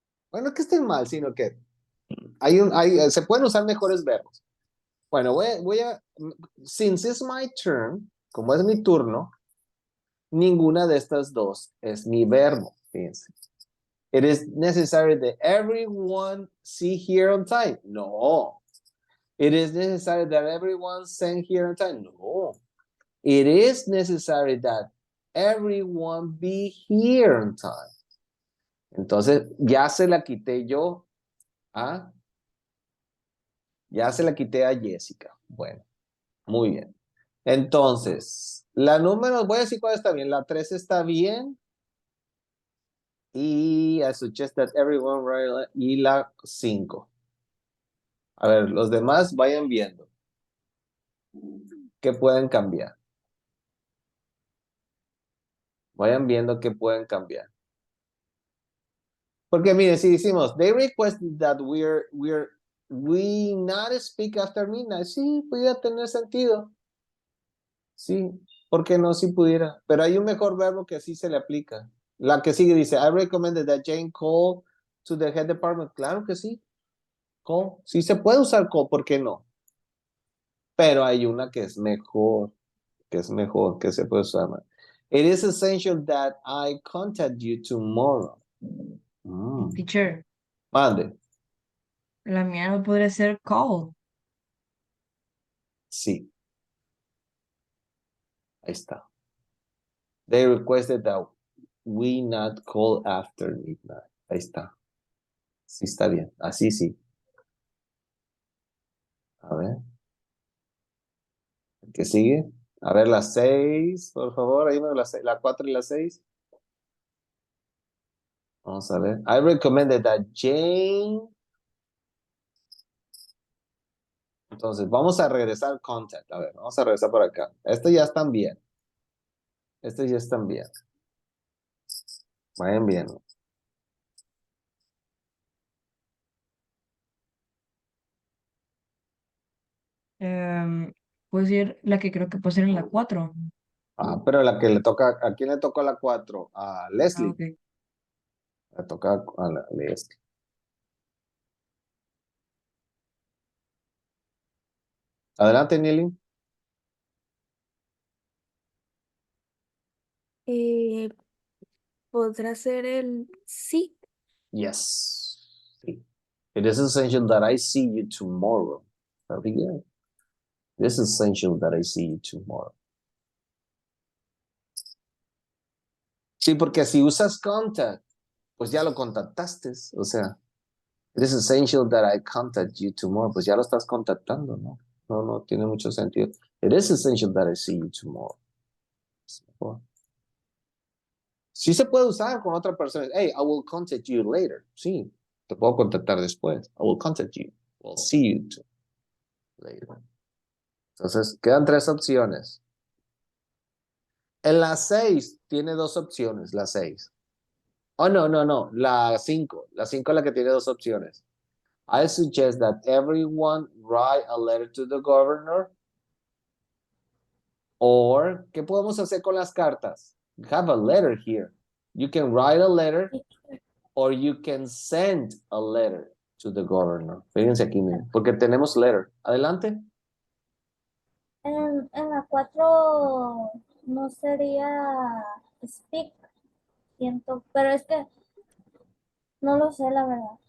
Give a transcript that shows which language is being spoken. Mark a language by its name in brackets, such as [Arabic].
[Spanish] Bueno, que estén mal, sino que se pueden usar mejores verbos. Bueno, [English] since it's my turn, [Spanish] como es mi turno, ninguna de estas dos es mi verbo. Fíjense. [English] It is necessary that everyone see here on time. No. It is necessary that everyone send here on time. No. It is necessary that everyone be here on time. [Spanish] Entonces, ya se la quité yo a... Ya se la quité a Jessica. Bueno, muy bien. Entonces, la número, voy a decir cuál está bien. La 3 está bien. [English] Y I suggest that everyone write, [Spanish] y la 5. A ver, los demás vayan viendo. ¿Qué pueden cambiar? Vayan viendo qué pueden cambiar. Porque miren, si decimos, [English] they request that we not speak after midnight. [Spanish] Sí, pudiera tener sentido. Sí, ¿por qué no? Si pudiera. Pero hay un mejor verbo que sí se le aplica. La que sigue dice, [English] I recommended that Jane call to the head department. [Spanish] Claro que sí. Call. Sí se puede usar call, ¿por qué no? Pero hay una que es mejor, que se puede usar más. [English] It is essential that I contact you tomorrow. Teacher, [Spanish] Mande. la mía no podría ser call. Sí. Ahí está. [English] They requested that we not call after midnight. [Spanish] Ahí está. Sí está bien. Así sí. A ver. ¿Qué sigue? A ver, la 6, por favor. Ahí la 4 y la 6. Vamos a ver. [English] I recommended that Jane. [Spanish] Entonces, vamos a regresar al contact. A ver, vamos a regresar por acá. Estos ya están bien. Estos ya están bien. Vayan bien. Puedo decir la que creo que puede ser en la 4. Ah, pero la que le toca, ¿a quién le tocó la 4? A Leslie. Ok. Le toca a Leslie. Adelante, Nili. ¿Podrá ser el sí? [English] Yes. [Spanish] Sí. [English] It is essential that I see you tomorrow. Very good. It is essential that I see you tomorrow. [Spanish] Sí, porque si usas contact, pues ya lo contactaste. O sea, [English] it is essential that I contact you tomorrow. [Spanish] Pues ya lo estás contactando, ¿no? No tiene mucho sentido. It is essential that I see you tomorrow. Sí se puede usar con otra persona. [English] Hey, I will contact you later. [Spanish] Sí, te puedo contactar después. [English] I will contact you. We'll see you later. [Spanish] Entonces, quedan 3 opciones. En la 6 tiene 2 opciones, la 6. Oh, no. La 5. La 5 es la que tiene 2 opciones. [English] I suggest that everyone write a letter to the governor. Or, [Spanish] ¿qué podemos hacer con las cartas? [English] We have a letter here. You can write a letter or you can send a letter to the governor. [Spanish] Fíjense aquí, miren, porque tenemos letter. Adelante. En la 4 no sería speak, siento, pero es que no lo sé, la verdad.